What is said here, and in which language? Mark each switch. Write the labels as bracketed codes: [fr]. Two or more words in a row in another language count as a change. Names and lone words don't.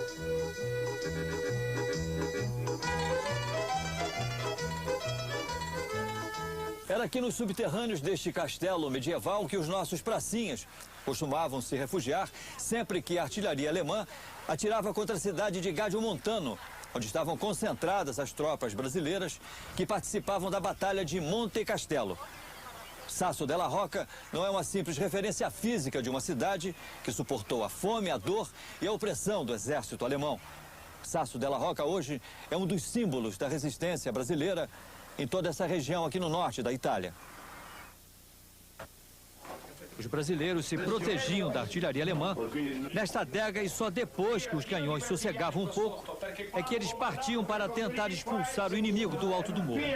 [pt] Era aqui nos subterrâneos deste castelo medieval que os nossos pracinhas costumavam se refugiar sempre que a artilharia alemã atirava contra a cidade de Gaggio Montano, onde estavam concentradas as tropas brasileiras que participavam da Batalha de Monte Castelo. Sasso della Rocca não é uma simples referência física de uma cidade que suportou a fome, a dor e a opressão do exército alemão. Sasso della Rocca hoje é um dos símbolos da resistência brasileira em toda essa região aqui no norte da Itália. Os brasileiros se protegiam da artilharia alemã nesta adega e só depois que os canhões sossegavam um pouco é que eles partiam para tentar expulsar o inimigo do alto do morro.